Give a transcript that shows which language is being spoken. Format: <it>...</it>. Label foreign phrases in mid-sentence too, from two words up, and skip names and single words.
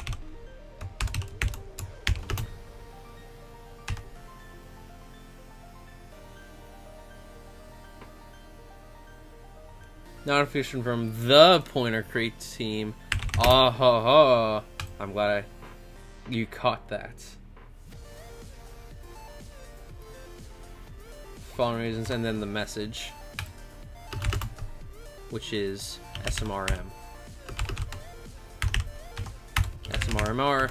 <en>Notification from the Pointer Crate team. Ah ha ha. I'm glad you caught that. Following reasons, and then the message, which is SMRM. SMRMR.</en>